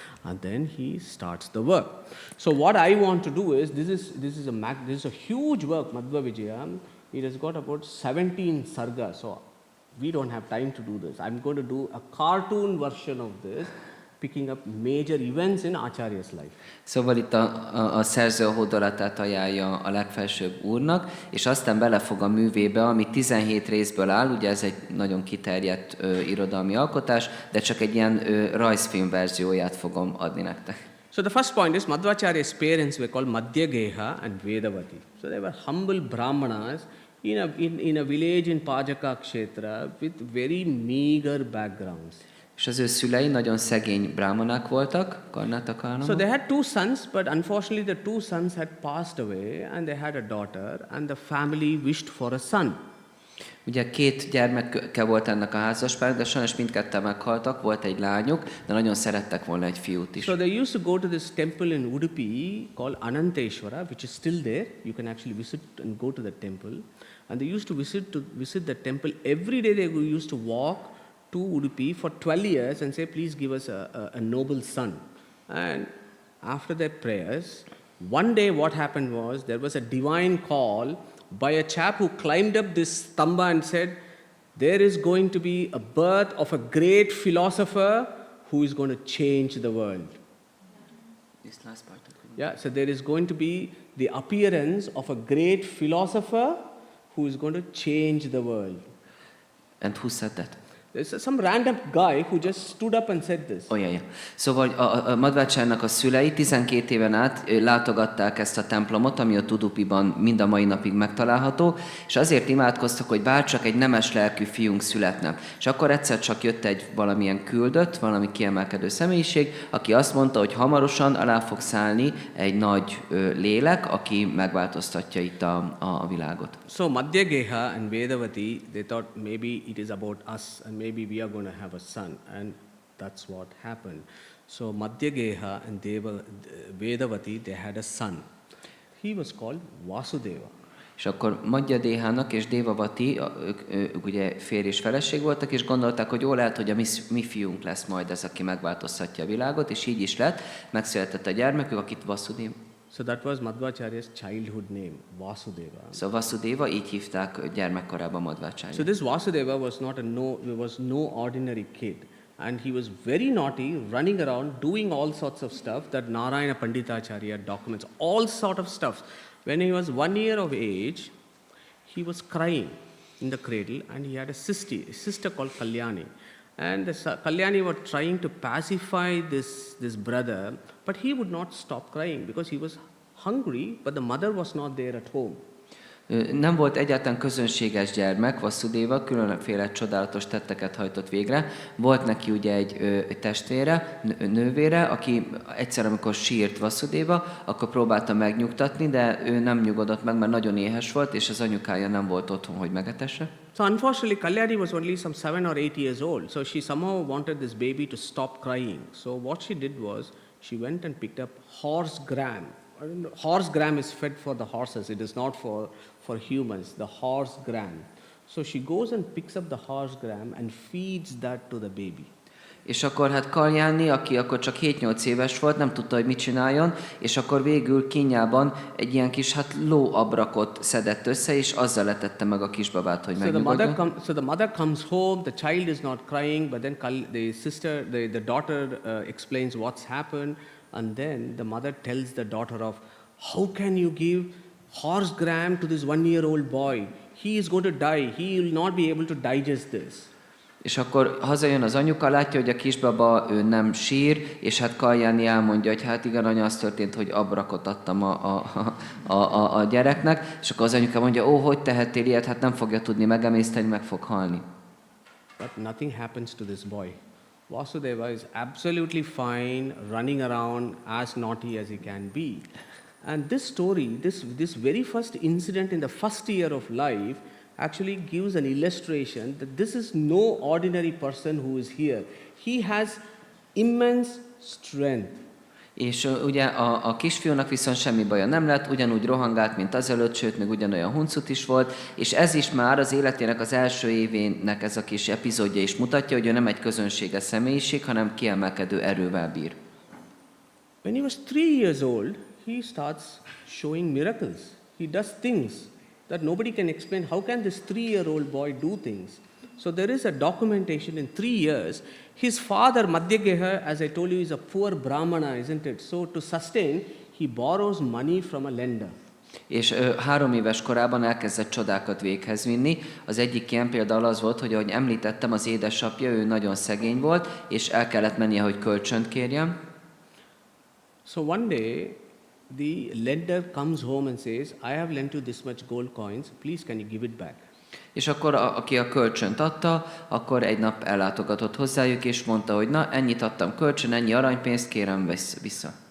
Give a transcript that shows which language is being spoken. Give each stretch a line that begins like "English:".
English: And then he starts the work. So what I want to do is, this is a huge work, Madhva Vijaya. It has got about 17 sargas. So we don't have time to do this. I'm going to do a cartoon version of this, picking up major events in Acharya's life.
Hungarian: Szóval itt a szerző a hódolatát ajánlja a legfelsőbb úrnak, és aztán belefog a művébe, ami 17 részből áll, ugye ez egy nagyon kiterjedt irodalmi alkotás, de csak egy ilyen rajzfilm verzióját fogom adni nektek.
English: So the first point is, Madhvacharya's parents were called Madhyageha and Vedavati. So they were humble brahmanas in a village in Pajaka Kshetra with very meager backgrounds.
Hungarian: És az ő szülei nagyon szegény bráhmanák voltak, Karnátakarnában.
English: So they had two sons, but unfortunately the two sons had passed away and they had a daughter and the family wished for a son.
Hungarian: Ugye 2 gyermeke volt ennek a házaspárnak, de sajnos mindketten meghaltak, volt egy lányuk, de nagyon szerettek volna egy fiút is.
English: So they used to go to this temple in Udupi called Ananteshwara, which is still there. You can actually visit and go to the temple. And they used to visit the temple. Every day they used to walk to Udupi for 12 years and say, please give us a noble son. And after their prayers, one day what happened was, there was a divine call by a chap who climbed up this stamba and said, there is going to be a birth of a great philosopher who is going to change the world. This last part. Yeah, so there is going to be the appearance of a great philosopher who is going to change the world. And who said that? There's some random guy who just stood up and said this. Oh, yeah.
Hungarian: Szóval a Madhvácsárnak a szülei 12 éven át látogatták ezt a templomot, ami a Udupiban mind a mai napig megtalálható, és azért imádkoztak, hogy bárcsak egy nemes lelkű fiunk születne. És akkor egyszer csak jött egy valamilyen küldött, valami kiemelkedő személyiség, aki azt mondta, hogy hamarosan alá fog szállni egy nagy lélek, aki megváltoztatja itt a világot.
English: So Madhyageha and Vedavati, they thought maybe it is about us and maybe we are going to have a son, and that's what happened. So Madhyageha and Vedavati, they had a son. He was called Vasudeva.
Hungarian: És akkor Madhyadéhának és Devavati, ők ugye férj és feleség voltak, és gondolták, hogy jó lehet, hogy a mi fiunk lesz majd ez, aki megváltoztatja a világot, és így is lett. Megszületett a gyermekük, akit Vasudeva.
English: So that was Madhvacharya's childhood name, Vasudeva.
Hungarian: Szóval Vasudeva, így hívták gyermekkorában Madhvácárya.
English: So this Vasudeva was no ordinary kid. And he was very naughty, running around, doing all sorts of stuff that Narayana Panditacharya documents, all sort of stuff. When he was 1 year of age, he was crying in the cradle, and he had a sister called Kalyani. And the Kalyani was trying to pacify this brother, but he would not stop crying because he was hungry, but the mother was not there at home.
Hungarian: Nem volt egyáltalán közönséges gyermek, Vasudeva különféle csodálatos tetteket hajtott végre. Volt neki ugye egy testvére, nővére, aki egyszer, amikor sírt Vasudeva, akkor próbálta megnyugtatni, de ő nem nyugodott meg, mert nagyon éhes volt, és az anyukája nem volt otthon, hogy megetesse.
English: So unfortunately, Kalyani was only some 7 or 8 years old, so she somehow wanted this baby to stop crying. So what she did was, she went and picked up horse gram. Horse gram is fed for the horses, it is not for humans, the horse gram. So she goes and picks up the horse gram and feeds that to the baby.
Hungarian: És akkor hát Kalyani, aki akkor csak 7-8 éves volt, nem tudta, hogy mit csináljon, és akkor végül kínjában egy ilyen kis lóabrakot szedett össze, és azzal letette meg a kisbabát, hogy megnyugodjon.
English: So the mother comes home, the child is not crying, but then the daughter explains what's happened, and then the mother tells the daughter of, how can you give horse gram to this 1-year-old boy? He is going to die, he will not be able to digest this.
Hungarian: És akkor hazajön az anyuka, látja, hogy a kisbaba ő nem sír, és hát Kalyani elmondja, hogy hát igen, anya, az történt, hogy abrakot adtam a gyereknek, és akkor az anyuka mondja, hogy tehettél ilyet, hát nem fogja tudni megemészteni, meg fog halni.
English: But nothing happens to this boy. Vasudeva is absolutely fine, running around as naughty as he can be. And this story, this very first incident in the first year of life, actually gives an illustration that this is no ordinary person who is here. He has immense strength.
Hungarian: És ugye a kisfiúnak viszont semmi baja nem lett, ugyanúgy rohangált, mint azelőtt, sőt, még ugyanolyan huncut is volt, és ez is már az életének az első évének ez a kis epizódja is mutatja, hogy ő nem egy közönséges személyiség, hanem kiemelkedő erővel bír.
English: When he was 3 years old, he starts showing miracles. He does things that nobody can explain. How can this 3-year-old boy do things? So there is a documentation in 3 years. His father, Madhyageha, as I told you, is a poor brahmana, isn't it? So to sustain, he borrows money from a lender.
Hungarian: És 3 éves korában elkezdett csodákat véghez vinni. Az egyik ilyen példa az volt, hogy ahogy említettem, az édesapja, ő nagyon szegény volt, és el kellett mennie, hogy kölcsönt kérjen.
English: So one day, the lender comes home and says, I have lent you this much gold coins, please can you give it back?
Hungarian: És akkor aki a kölcsönt adta, akkor egy nap ellátogatott hozzájuk, és mondta, hogy na, ennyit adtam kölcsön, ennyi aranypénzt, kérem vissza.